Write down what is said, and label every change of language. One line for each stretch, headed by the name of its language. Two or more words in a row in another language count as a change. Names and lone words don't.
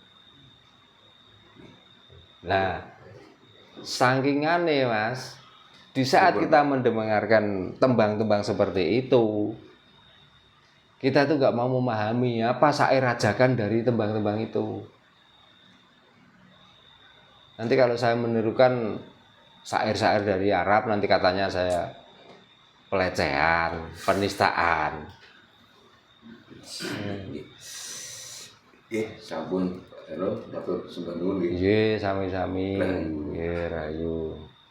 Indonesian: Nah, sangkingane Mas, di saat kita mendengarkan tembang-tembang seperti itu, kita tuh gak mau memahami apa syair ajakan dari tembang-tembang itu. Nanti kalau saya menirukan syair-syair dari Arab, nanti katanya saya pelecehan, penistaan.
Javanese: Sampun, halo, batur sembah nuwun nggih. Nggih, sami-sami. Nggih, rayu.